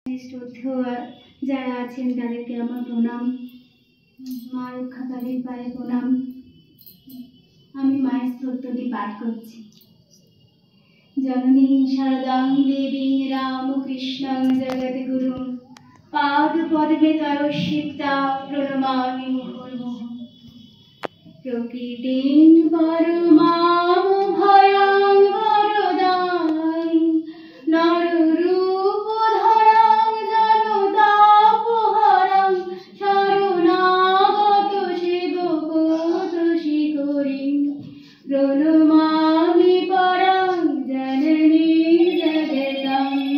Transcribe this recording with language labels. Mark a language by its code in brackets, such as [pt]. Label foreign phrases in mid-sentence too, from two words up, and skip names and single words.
[bn] শ্রদ্ধেয় যারা আছেন তাদেরকে আমার প্রণাম। মা রক্ষাকারীর পায়ে প্রণাম। আমি মায়ের স্তোত্রটি পাঠ করছি। [sa] জননী শারদাং দেবীং রামকৃষ্ণং জগদ্গুরুং পাদপদ্মে তয় সিক্তা প্রণমামি মুহুর্মুহুঃ। প্রকৃতিং পরমাং ভয়াং বরদাং নররূপধরাং জনতাপহরাং শরণাগত সেবকতোষিকরিং প্রণমামি পরাং জননীং জগতাং